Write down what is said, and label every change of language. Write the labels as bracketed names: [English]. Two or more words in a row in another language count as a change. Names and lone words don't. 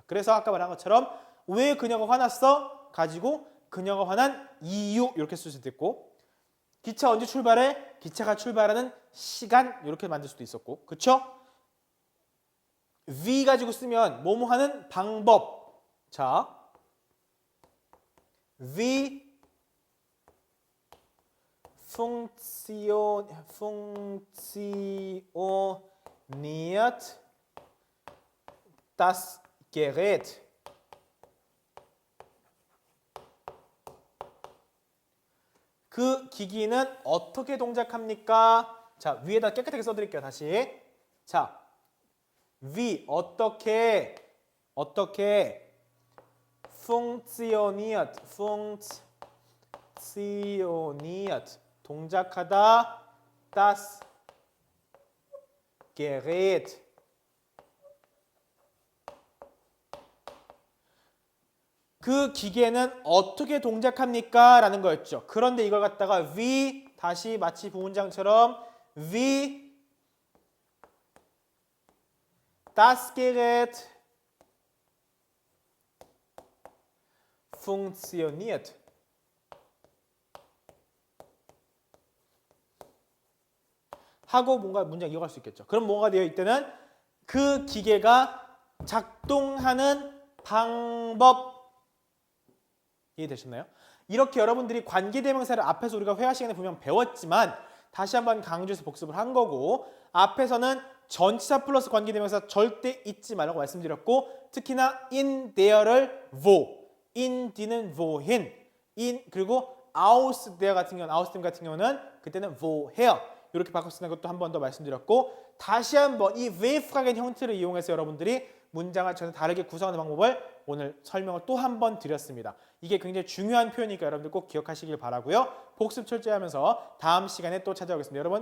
[Korean] 그래서 아까 말한 것처럼 왜 그녀가 화났어? 가지고 그녀가 화난 이유 이렇게 쓸 수도 있고 기차 언제 출발해? 기차가 출발하는 시간 이렇게 만들 수도 있었고 그쵸? wie 가지고 쓰면 뭐뭐 하는 방법 자 [German] wie funktioniert das Gerät? [Korean] 그 기기는 어떻게 동작합니까? 자, 위에다 깨끗하게 써드릴게요. 다시. 자, wie 어떻게 funktioniert 동작하다 [German] das Gerät [Korean] 그 기계는 어떻게 동작합니까? 라는 거였죠. 그런데 이걸 갖다가 wie 다시 마치 부문장처럼 [German] wie das Gerät funktioniert [Korean] 하고 뭔가 문장 이어갈 수 있겠죠. 그럼 뭐가 되어 있다는 그 기계가 작동하는 방법 이해되셨나요? 이렇게 여러분들이 관계대명사를 앞에서 우리가 회화 시간에 분명 배웠지만 다시 한번 강조해서 복습을 한 거고 앞에서는 전치사 플러스 관계대명사 절대 잊지 말라고 말씀드렸고 특히나 [English] in there [Korean] 를 wo, [German] in die [Korean] 는 wohin, in 그리고 [German] aus der [Korean] 같은 경우는 그때는 woher 이렇게 바꿔 쓰는 것도 한 번 더 말씀드렸고 다시 한번 이 왜프라겐 형태를 이용해서 여러분들이 문장을 전혀 다르게 구성하는 방법을 오늘 설명을 또 한 번 드렸습니다. 이게 굉장히 중요한 표현이니까 여러분들 꼭 기억하시길 바라고요. 복습 철저히 하면서 다음 시간에 또 찾아오겠습니다.